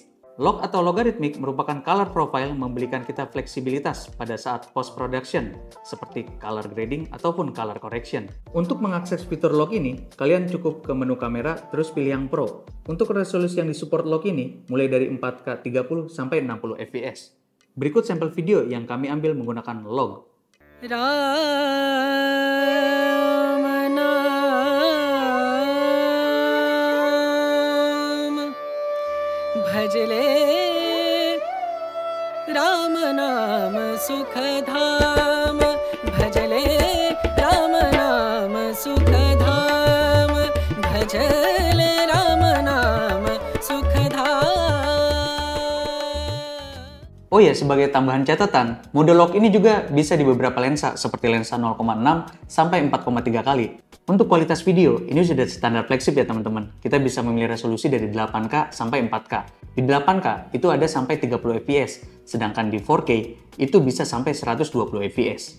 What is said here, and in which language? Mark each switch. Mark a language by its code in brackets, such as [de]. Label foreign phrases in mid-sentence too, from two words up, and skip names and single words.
[id] Log atau logarithmic merupakan [en] color profile [id] memberikan kita fleksibilitas pada saat post-production, seperti [en] color grading [id] ataupun [en] color correction. [id] Untuk mengakses fitur log ini, kalian cukup ke menu kamera, terus pilih yang Pro. Untuk resolusi yang disupport log ini, mulai dari 4K 30 sampai 60 fps. Berikut sampel video yang kami ambil menggunakan log. [hi] भजले राम नाम सुख धाम भजले राम नाम सुख धाम भजले राम नाम सुख धाम. [id] Oh ya, sebagai tambahan catatan, mode lock ini juga bisa di beberapa lensa, seperti lensa 0,6 sampai 4,3 kali. Untuk kualitas video, ini sudah standar flagship ya teman-teman. Kita bisa memilih resolusi dari 8K sampai 4K. Di 8K itu ada sampai 30 fps, sedangkan di 4K itu bisa sampai 120 fps.